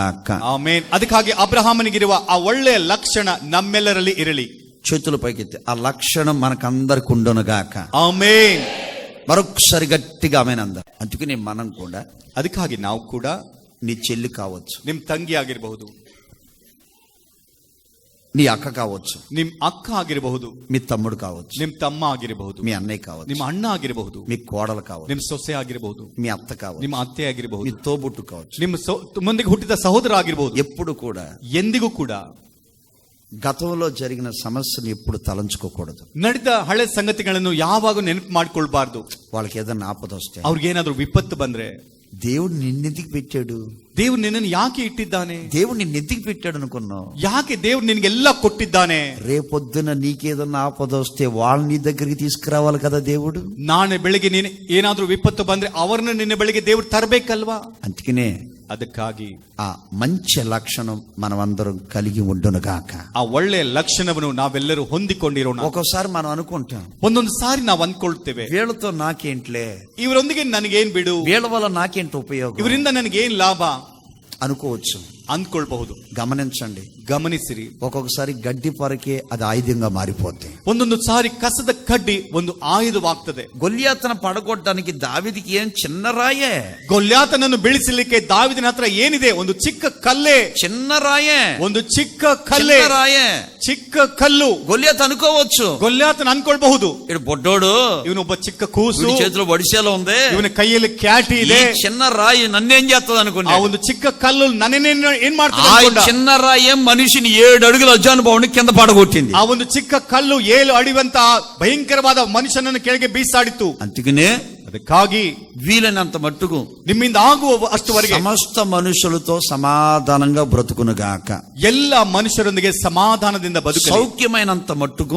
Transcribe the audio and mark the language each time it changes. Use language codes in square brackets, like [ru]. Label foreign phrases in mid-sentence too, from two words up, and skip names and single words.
[kn] ಆಮೆನ್. ಅದಕ್ಕಾಗಿ ಅಬ್ರಹಾಮನಿಗಿರುವ ಆ ಒಳ್ಳೆಯ ಲಕ್ಷಣ ನಮ್ಮೆಲ್ಲರಲ್ಲಿ ಇರಲಿ. [te] చేతుల పైకెత్తి ఆ లక్షణం మనకందరికి ఉండునుగాక. [kn] ಆಮೆನ್. [te] మరొకసారి గట్టిగా ఆమేన్ అందరు. అందుకని మనం కూడా, [kn] ಅದಕ್ಕಾಗಿ ನಾವು ಕೂಡ, [te] నీ చెల్లి కావచ్చు, [kn] ನಿಮ್ ತಂಗಿ ಆಗಿರಬಹುದು, [te] నీ అక్క కావచ్చు, [kn] ನಿಮ್ ಅಕ್ಕ ಆಗಿರಬಹುದು, [te] మీ తమ్ముడు కావచ్చు, [kn] ನಿಮ್ ತಮ್ಮ ಆಗಿರಬಹುದು, [te] మీ అన్నయ్య కావచ్చు, [kn] ನಿಮ್ಮ ಅಣ್ಣ ಆಗಿರಬಹುದು, [te] మీ కోడలు కావచ్చు, [kn] ನಿಮ್ ಸೊಸೆ ಆಗಿರಬಹುದು, [te] మీ అత్త కావచ్చు, [kn] ನಿಮ್ಮ ಅತ್ತೆ [te] మీ [kn] ಆಗಿರಬಹುದು, [te] తోబుట్టు కావచ్చు. [kn] ನಿಮ್ಮ ಮುಂದಿಗೆ ಹುಟ್ಟಿದ ಸಹೋದರ ಆಗಿರಬಹುದು. [te] ఎప్పుడు కూడా [kn] ಎಂದಿಗೂ ಕೂಡ [te] గతంలో జరిగిన సమస్యను ఎప్పుడు తలంచుకోకూడదు. [kn] ನಡೆದ ಹಳೆ ಸಂಗತಿಗಳನ್ನು ಯಾವಾಗ ನೆನಪು ಮಾಡ್ಕೊಳ್ಬಾರ್ದು. [te] వాళ్ళకి ఏదైనా ఆపద వస్తే, [kn] ಅವ್ರಿಗೇನಾದ್ರೂ ವಿಪತ್ತು ಬಂದ್ರೆ, [te] దేవుడు నిన్నెందుకు పెట్టాడు, [kn] ದೇವ್ರು ನಿನ್ನನ್ನು ಯಾಕೆ ಇಟ್ಟಿದ್ದಾನೆ, [te] దేవుడు నిన్నెందుకు పెట్టాడు అనుకున్నావు, [kn] ಯಾಕೆ ದೇವ್ರು ನಿನ್ಗೆಲ್ಲ ಕೊಟ್ಟಿದ್ದಾನೆ. [te] రేపొద్దున నీకేదన్నా ఆపద వస్తే వాళ్ళ నీ దగ్గరికి తీసుకురావాలి కదా దేవుడు. [kn] ನಾಳೆ ಬೆಳಿಗ್ಗೆ ನೀನು ಏನಾದ್ರೂ ವಿಪತ್ತು ಬಂದ್ರೆ ಅವರನ್ನ ನಿನ್ನೆ ಬೆಳಿಗ್ಗೆ ದೇವ್ರು ತರಬೇಕಲ್ವಾ. [te] అందుకనే [kn] ಅದಕ್ಕಾಗಿ [te] ఆ మంచి లక్షణం మనమందరం కలిగి ఉండునుగాక. [kn] ಆ ಒಳ್ಳೆಯ ಲಕ್ಷಣವನ್ನು ನಾವೆಲ್ಲರೂ ಹೊಂದಿಕೊಂಡಿರೋಣ. [te] ఒక్కోసారి మనం అనుకుంటాం, [kn] ಒಂದೊಂದು ಸಾರಿ ನಾವು ಅಂದ್ಕೊಳ್ತೇವೆ, [te] వీళ్ళతో నాకేంట్లే, [kn] ಇವರೊಂದಿಗೆ ನನಗೇನ್ ಬಿಡು, [te] వీళ్ళ వల్ల నాకేంటి ఉపయోగం, [kn] ಇವರಿಂದ ನನಗೇನ್ ಲಾಭ [te] అనుకోవచ్చు. [kn] ಅಂದ್ಕೊಳ್ಬಹುದು. [te] గమనించండి, [kn] ಗಮನಿಸಿರಿ, [te] ఒక్కొక్కసారి గడ్డి పరకే అది ఆయుధంగా మారిపోతాయి. [kn] ಒಂದೊಂದು ಸಾರಿ ಕಸದ ಕಡ್ಡಿ ಒಂದು ಆಯುಧವಾಗ್ತದೆ. [te] గొల్యాతను పడగొట్టడానికి దావీదుకి ఏం చిన్న రాయే, [kn] ಗೊಲ್ಯಾತನನ್ನು ಬೀಳಿಸಲಿಕ್ಕೆ ದಾವಿದನ ಹತ್ರ ಏನಿದೆ, ಒಂದು ಚಿಕ್ಕ ಕಲ್ಲೇ, [te] చిన్న రాయే, [kn] ಒಂದು ಚಿಕ್ಕ ಕಲ್ಲೇ, [te] చిన్న రాయే. [kn] ಚಿಕ್ಕ ಕಲ್ಲು. [te] గొల్యాత్ అనుకోవచ్చు, [kn] ಗೊಲ್ಯಾತನ ಅನ್ಕೊಳ್ಬಹುದು, [te] ఇడు బొడ్డోడు, [kn] ಇವನೊಬ್ಬ ಚಿಕ್ಕ ಕೂಸು, [te] వీడి చేతిలో వడిసేలో ఉంది, [kn] ಇವನ ಕೈಯಲ್ಲಿ ಕ್ಯಾಟಿ [te] ఈ [kn] ಇದೆ, [te] చిన్న రాయి నన్నేం చేస్తుంది [kn] ಆ [te] అనుకున్నా. [kn] ಒಂದು ಚಿಕ್ಕ ಕಲ್ಲು ನನ್ನೇನ್ ಏನ್ [te] ఆ [kn] ಮಾಡ್ತದೆ. [te] చిన్న రాయే మనిషిని 7 అడుగుల అజానుభావుని కింద పడగొట్టింది. [kn] ಆ ಒಂದು ಚಿಕ್ಕ ಕಲ್ಲು 7 ಅಡಿವಂತ ಭಯಂಕರವಾದ ಮನುಷ್ಯನನ್ನು ಕೆಳಗೆ ಬೀಸಾಡಿತ್ತು. [te] అందుకనే [kn] ಅದಕ್ಕಾಗಿ [te] వీలైనంత మట్టుకు [kn] ನಿಮ್ಮಿಂದ ಆಗುವ ಅಷ್ಟುವರೆಗೆ [te] సమస్త మనుషులతో సమాధానంగా బ్రతుకునుగాక. [kn] ಎಲ್ಲ ಮನುಷ್ಯರೊಂದಿಗೆ ಸಮಾಧಾನದಿಂದ ಬದುಕಲಿ. [te] సౌఖ్యమైనంత మట్టుకు